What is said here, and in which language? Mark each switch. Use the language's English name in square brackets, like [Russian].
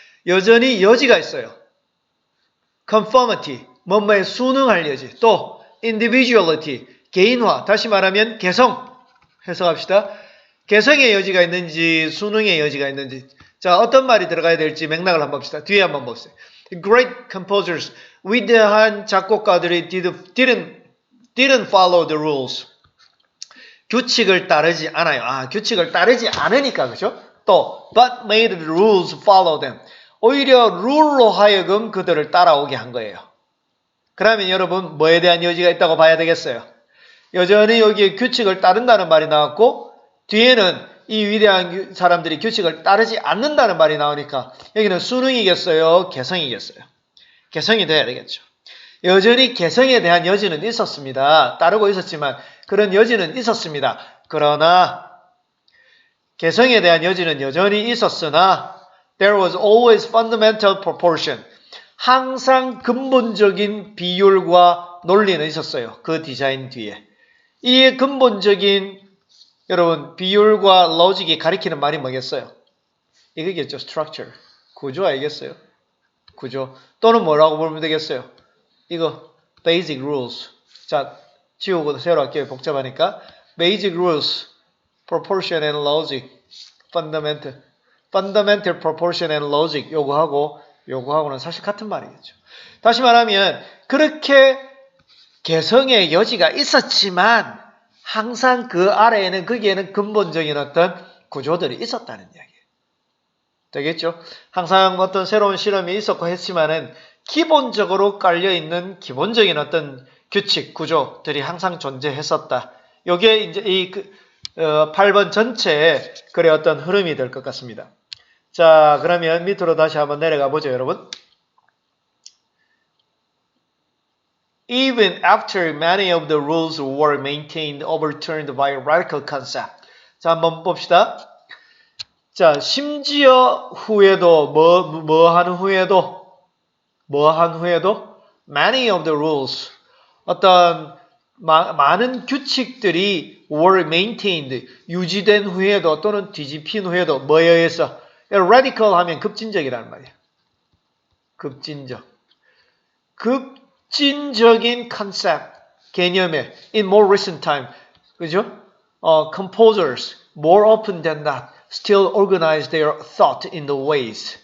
[Korean] 여전히 여지가 있어요. conformity, 뭐뭐에 순응할 여지. 또 individuality, 개인화. 다시 말하면 개성. 해석합시다. 개성의 여지가 있는지 순응의 여지가 있는지. 자, 어떤 말이 들어가야 될지 맥락을 한번 봅시다. 뒤에 한번 보세요. [English] Great composers, [Korean] 위대한 작곡가들이 [English] didn't follow the rules. [Korean] 규칙을 따르지 않아요. 규칙을 따르지 않으니까, 그죠? [English] 또, but made the rules follow them. [Korean] 오히려 룰로 하여금 그들을 따라오게 한 거예요. 그러면 여러분, 뭐에 대한 여지가 있다고 봐야 되겠어요? 여전히 여기에 규칙을 따른다는 말이 나왔고, 뒤에는 이 위대한 사람들이 규칙을 따르지 않는다는 말이 나오니까, 여기는 순응이겠어요? 개성이겠어요? 개성이 돼야 되겠죠. 여전히 개성에 대한 여지는 있었습니다. 따르고 있었지만 그런 여지는 있었습니다. 그러나 개성에 대한 여지는 여전히 있었으나 [English] there was always fundamental proportion. [Korean] 항상 근본적인 비율과 논리는 있었어요. 그 디자인 뒤에. 이 근본적인 여러분 비율과 로직이 가리키는 말이 뭐겠어요? 이거겠죠. structure. 구조 알겠어요? 구조. 또는 뭐라고 보면 되겠어요? [English] 이거 basic rules. [Korean] 자, 지우고 새로 할게요. 복잡하니까. [English] basic rules, proportion and logic, fundamental proportion and logic [Korean] 요거하고는 사실 같은 말이겠죠. 다시 말하면 그렇게 개성의 여지가 있었지만 항상 그 아래에는 거기에는 근본적인 어떤 구조들이 있었다는 이야기예요. 되겠죠? 항상 어떤 새로운 실험이 있었고 했지만은 기본적으로 깔려있는 기본적인 어떤 규칙, 구조들이 항상 존재했었다. 요게 이제 이 8번 전체의 글의 어떤 흐름이 될 것 같습니다. 자, 그러면 밑으로 다시 한번 내려가 보죠, 여러분. [English] Even after many of the rules were maintained, overturned by a radical concept. [Korean] 자, 한번 봅시다. 자, 심지어 후에도 뭐한 후에도 [English] many of the rules [Korean] 어떤 많은 규칙들이 [English] were maintained [Korean] 유지된 후에도 또는 뒤집힌 후에도 뭐에 의해서 radical 하면 급진적이라는 말이에요. 급진적인 컨셉 개념에 [English] in more recent time [Korean] 그죠? [English] Composers more often than not still organize their thought in the ways.